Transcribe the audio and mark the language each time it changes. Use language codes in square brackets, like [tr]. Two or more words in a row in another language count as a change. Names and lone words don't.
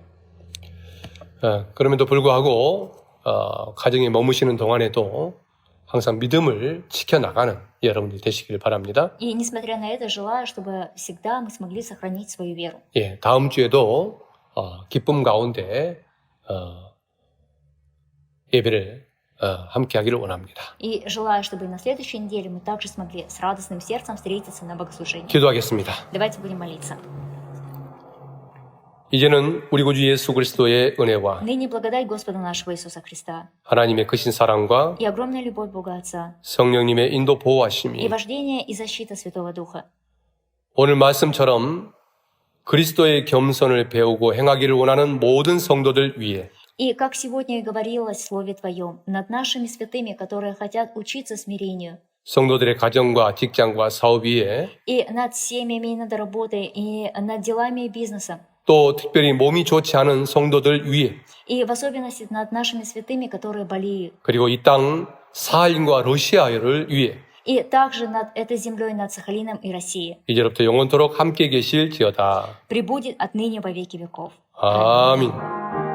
[ko] 그럼에도 불구하고 가정에 머무시는 동안에도 항상 믿음을 지켜나가는 여러분들 되시길 바랍니다. [ru] И несмотря на это, желаю, чтобы всегда мы смогли сохранить свою веру. [ko] 예, 다음 주에도 기쁨 가운데 예배를 함께 하기를 원합니다. [ru] И желаю, чтобы и на следующей неделе мы также смогли с радостным сердцем встретиться на богослужении. [ko] 기도하겠습니다. [ru] Давайте будем молиться. [ko] 이제는 우리 구주 예수 그리스도의 은혜와 [ru] Ныне благодать Господа нашего Иисуса Христа [ko] 하나님의 크신 사랑과 [ru] и огромная любовь Бога Отца [ko] 성령님의 인도 [ru] и [ko] 보호하심이 [ru] вождение и защита Святого Духа. [ko] 오늘 말씀처럼 그리스도의 겸손을 배우고 행하기를 원하는 모든 성도들 위해 [ru] И как сегодня и говорилось в Слове Твоем, над нашими святыми, которые хотят учиться смирению, [ko] 성도들의 가정과 직장과 사업 위에 [ru] и над семьями, и над работой, и над делами и бизнесом, [ko] 또 특별히 몸이 좋지 않은 성도들 위해 [ru] и в особенности над нашими святыми, которые болеют, [ko] 그리고 이 땅 사할린과 러시아를 위해 [ru] и также над этой землей, над Сахалином и Россией, [ko] 이제부터 영원토록 함께 계실지어다. [ru] пребудет отныне во веки веков. [ko] 아멘.